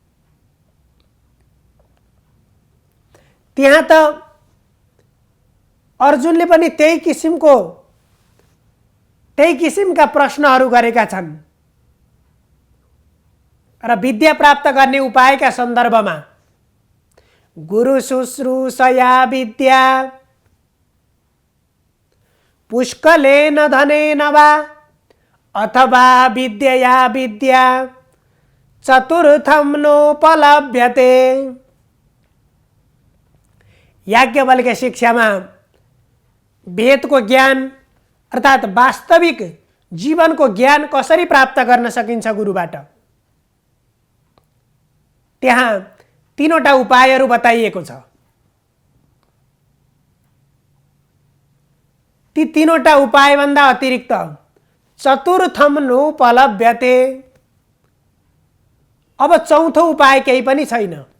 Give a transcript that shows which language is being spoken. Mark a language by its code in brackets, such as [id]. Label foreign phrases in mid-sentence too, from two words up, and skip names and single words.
[ne] त्यहाँ त अर्जुनले पनि त्यही किसिमका प्रश्नहरू गरेका छन् र विद्या प्राप्त गर्ने उपायका सन्दर्भमा [sa] गुरु शुश्रूषया विद्या पुष्कलेन धनेन वा अथवा विद्यया विद्या चतुर्थं नोपलभ्यते। [ne] याज्ञवल्क्य शिक्षामा वेदको ज्ञान अर्थात् वास्तविक जीवनको ज्ञान कसरी प्राप्त गर्न सकिन्छ गुरुबाट, त्यहाँ तीनवटा उपायहरू बताइएको छ। ती तीनवटा उपायभन्दा अतिरिक्त [sa] चतुर्थम नोपलभ्यते, [ne] अब चौथो उपाय केही पनि छैन।